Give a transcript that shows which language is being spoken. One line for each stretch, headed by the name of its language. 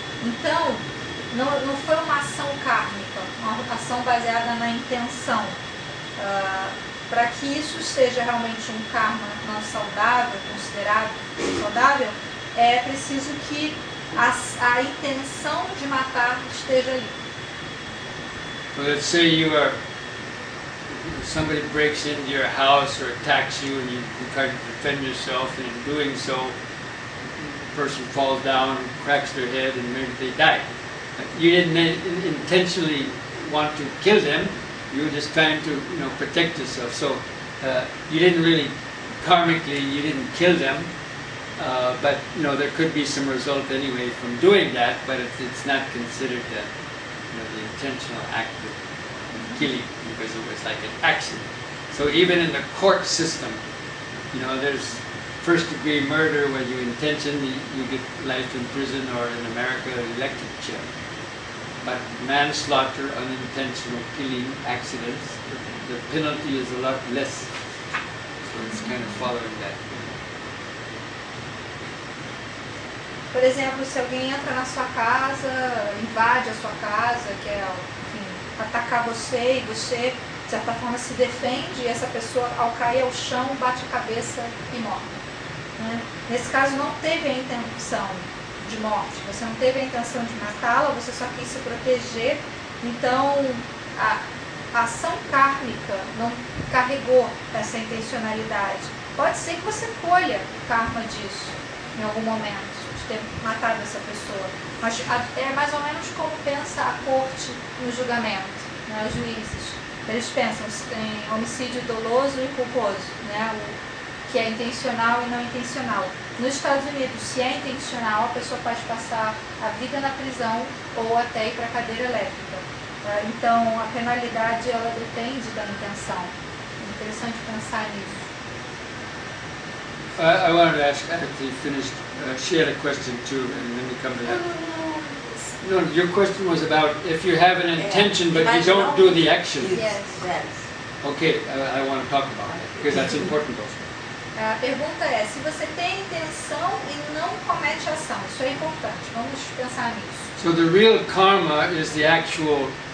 Portuguese: Então, não foi uma ação kármica, uma ação baseada na intenção. Para que isso seja realmente um karma não saudável, considerado saudável, é preciso que a intenção de matar esteja ali.
English: Well, let's say somebody breaks into your house or attacks you and you try to defend yourself, and in doing so, the person falls down, cracks their head, and maybe they die. You didn't intentionally want to kill them, you were just trying to protect yourself. So you didn't really, karmically, you didn't kill them, but there could be some result anyway from doing that, but it's not considered the intentional act of killing, because it was like an accident. So even in the court system, there's first-degree murder where you intentionally you get life in prison, or in America electric chair. But manslaughter, unintentional killing, accidents, the penalty is a lot less. So it's kind of following that.
Portuguese: Por exemplo, se alguém entra na sua casa, invade a sua casa, quer, enfim, atacar você, e você, de certa forma, se defende, e essa pessoa, ao cair ao chão, bate a cabeça e morre. Né? Nesse caso, não teve a intenção de morte, você não teve a intenção de matá-la, você só quis se proteger, então a ação kármica não carregou essa intencionalidade. Pode ser que você colha o karma disso em algum momento, de ter matado essa pessoa, mas é mais ou menos como pensa a corte no julgamento, né, os juízes. Eles pensam em homicídio doloso e culposo, né, que é intencional e não intencional. Nos Estados Unidos, se é intencional, a pessoa pode passar a vida na prisão ou até ir para a cadeira elétrica. Então, a penalidade ela depende da intenção. É interessante pensar nisso.
English: I wanted to ask, after you finished, she had a question too, and then we come to that. No, your question was about if you have an intention but you don't do the action. Yes. Okay, I want to talk about that, because that's important also.
Portuguese: A pergunta é, se você tem intenção e não comete ação, isso é importante, vamos pensar nisso.
English: So the real karma is the action.